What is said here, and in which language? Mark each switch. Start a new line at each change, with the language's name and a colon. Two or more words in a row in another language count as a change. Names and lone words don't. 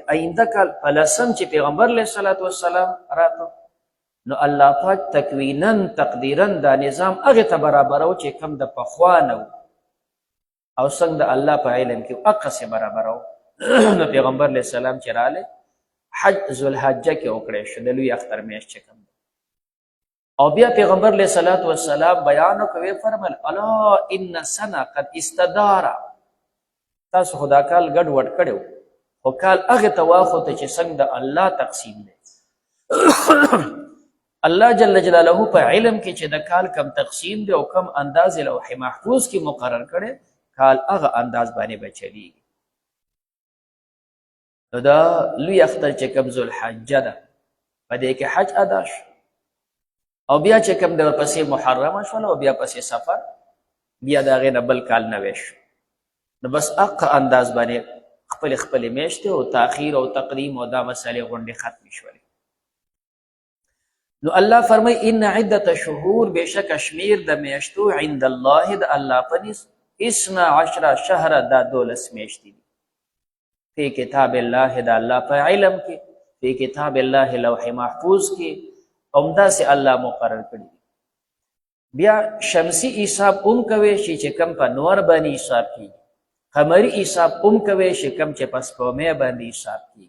Pashto: آینده کال په 10 چې پیغمبر
Arabic: علیه الصلاة والسلام
Pashto: راته، نو الله پاک
Arabic: تکوینا تقدیرا
Pashto: دا نظام هغې ته برابرو چې کم د پخوا نه و، او څنګه د الله په علم کې هغسې برابرو. نو پیغمبر
Arabic: علیه السلام
Pashto: چې رالی حج ذوالحجه کې وکړی شو، د لوی اختر میاشت چې کوم. او بیا پیغمبر
Arabic: علیه الصلاة والسلام
Pashto: بیان وکړ، فرمایل
Arabic: الا ان سنه قد استدار.
Pashto: تاسو خدا کال ګډوډ کړی، خو کال هغې ته واخوته چې څنګه د الله تقسیم دی. الله جل جلاله په علم کې چې د کال کم تقسیم دی او کم انداز لوح محفوظ کې مقرر کړی، کال هغه انداز باندې به چلیږي. نو دا لوی اختر چې کوم ذوالحجه ده په دې کې حج ادا شو، او بیا چې کوم د ورپسې محرمه شوله او بیا پسې سفر، بیا د هغې نه بل کال نوی شو. نو بس هغه انداز باندې خپلې میاشتې او تاخیر او تقدیم او دا مسئلې غونډې ختمې شولې. نو الله فرمایي
Arabic: ان عدت شهور،
Pashto: بېشکه شمیر د میاشتو
Arabic: عند الله
Pashto: د الله په نس 12 شهر دا 12 میاشتې دي.
Arabic: فی کتاب الله
Pashto: د الله په علم کې،
Arabic: فی کتاب الله
Pashto: لوح محفوظ کې همداسې الله مقرر کړي. بیا شمسی حساب هم کوی شي چې کم په نور باندې حساب کېږي، قمري حساب هم کوی شي کم چې په سپوږمۍ باندې حساب کېږي.